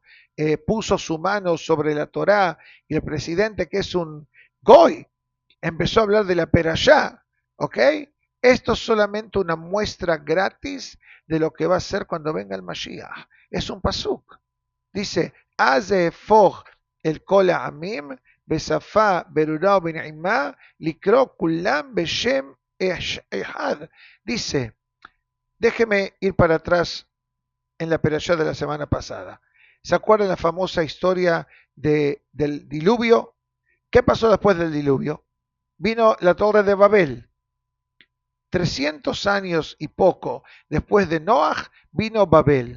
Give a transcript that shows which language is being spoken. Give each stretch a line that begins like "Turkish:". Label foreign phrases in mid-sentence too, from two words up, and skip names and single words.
Spanish: Puso su mano sobre la Torá y el presidente, que es un goy, empezó a hablar de la perashá, ¿ok? Esto es solamente una muestra gratis de lo que va a ser cuando venga el Mashiach. Es un pasuk. Dice,
Hebrew: אז אהפוך אל כל עמים בשפה ברורה בנעימה לקרוא כולם בשם אחד,
Spanish: dice, déjeme ir para atrás en la perashá de la semana pasada. ¿Se acuerdan la famosa historia del diluvio? ¿Qué pasó después del diluvio? Vino la torre de Babel. 300 años y poco después de Noah vino Babel.